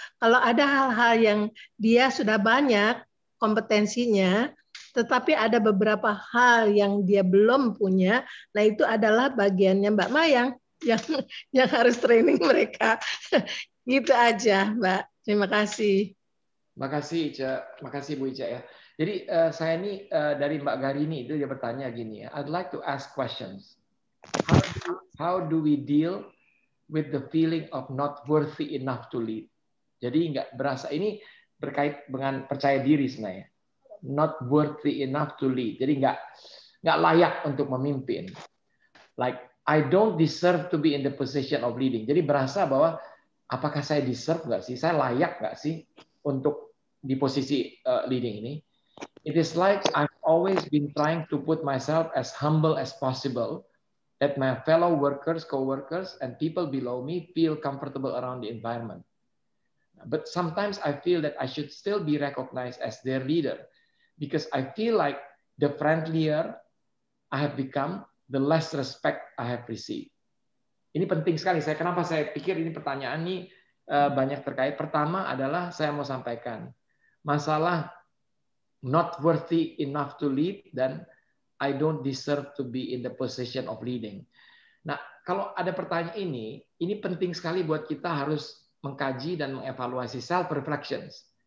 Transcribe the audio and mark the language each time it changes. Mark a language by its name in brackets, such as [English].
[Indonesian] Kalau ada hal-hal yang dia sudah banyak kompetensinya, tetapi ada beberapa hal yang dia belum punya, nah itu adalah bagiannya Mbak Mayang yang harus training mereka. Gitu aja, Mbak. Terima kasih. Makasih Ica, makasih Bu Ica ya. Jadi saya ini dari Mbak Garini itu dia bertanya gini ya. [English] I'd like to ask questions. How do we deal with the feeling of not worthy enough to lead? [Indonesian] Jadi nggak berasa, ini berkait dengan percaya diri sebenarnya. [English] Not worthy enough to lead. [Indonesian] Jadi nggak layak untuk memimpin. [English] Like I don't deserve to be in the position of leading. [Indonesian] Jadi berasa bahwa apakah saya [English] deserve [Indonesian] nggak sih? Saya layak nggak sih untuk di posisi leading ini? [English] It is like I've always been trying to put myself as humble as possible, that my fellow workers, co-workers, and people below me feel comfortable around the environment. But sometimes I feel that I should still be recognized as their leader, because I feel like the friendlier I have become, the less respect I have received. [Indonesian] Ini penting sekali. Kenapa saya pikir ini pertanyaan ini banyak terkait. Pertama adalah saya mau sampaikan masalah [English] not worthy enough to lead [Indonesian] dan [English] I don't deserve to be in the position of leading. [Indonesian] Nah, kalau ada pertanyaan ini penting sekali buat kita harus mengkaji dan mengevaluasi self reflections.